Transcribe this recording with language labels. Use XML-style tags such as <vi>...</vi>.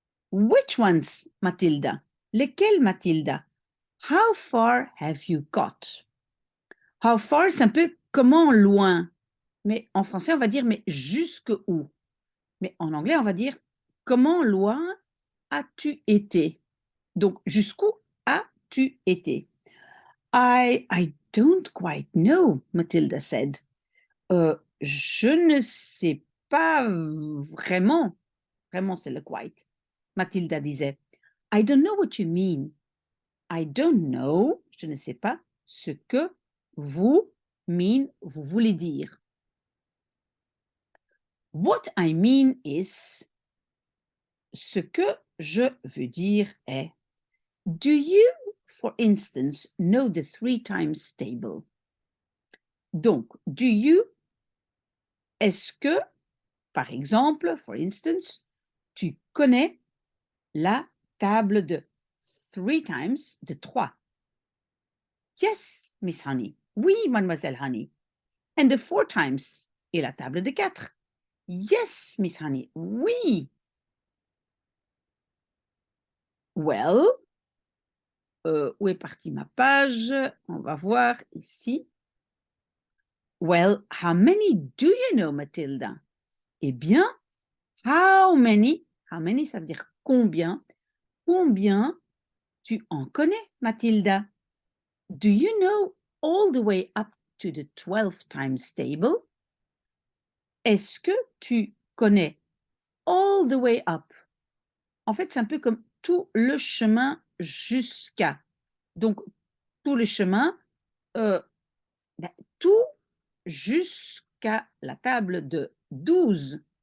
<en>Which ones, Mathilda?</en> <fr>Lesquels, Mathilda?</fr> <en>How far have you got? How far,</en> <fr>c'est un peu comment loin. Mais en français, on va dire mais jusque où? Mais en anglais, on va dire comment loin as-tu été? Donc, jusqu'où as-tu été?</fr> <en>I don't quite know, Matilda said.</en> <fr>Je ne sais pas vraiment. Vraiment, c'est le quite. Matilda disait.</fr> <en>I don't know what you mean. I don't know,</en> <fr>je ne sais pas ce que vous vous voulez dire.</fr> <en>What I mean is,</en> <fr>ce que je veux dire est,</fr> <en>do you, for instance, know the 3 times table?</en> <fr>Donc, do you, est-ce que, par exemple, for instance, tu connais la table de 3 times, de 3?</fr> <en>Yes, Miss Honey.</en> <fr>Oui, Mademoiselle Honey.</fr> <en>And the 4 times.</en> <fr>Et la table de 4.</fr> <en>Yes, Miss Honey.</en> <fr>Oui. Well, où est partie ma page? On va voir ici.</fr> <en>Well, how many do you know, Mathilda?</en> <fr>Eh bien, how many ça veut dire combien? Combien tu en connais, Mathilda?</fr> <en>Do you know all the way up to the 12 times table?</en> <fr>Est-ce que tu connais all the way up? En fait, c'est un peu comme tout le chemin jusqu'à. Donc, tout le chemin, tout jusqu'à la table de 12.</fr>